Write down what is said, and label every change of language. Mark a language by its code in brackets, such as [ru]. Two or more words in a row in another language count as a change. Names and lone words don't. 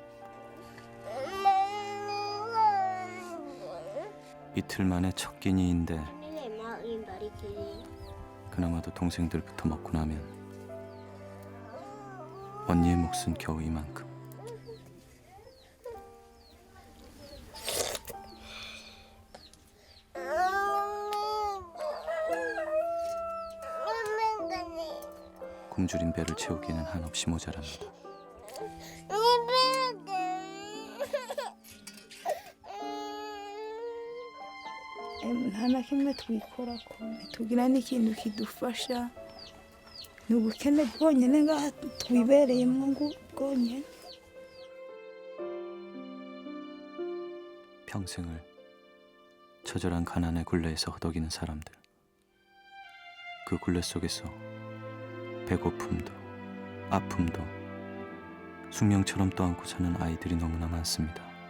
[ko] 이틀 만에 첫 끼니인데 그나마도 동생들부터 먹고 나면 언니의 몫은 겨우 이만큼. 굶주린 배를 채우기는 한없이 모자랍니다. [rw] nta na kimwe twikorako ntitugira n'ikintu kidufasha ni ubukene bwonyine ngaha twibereyemo bwonyine. [ko] 평생을 처절한 가난의 굴레에서 허덕이는 사람들. 그 굴레 속에서 배고픔도 아픔도 숙명처럼 떠안고 사는 아이들이 너무나 많습니다.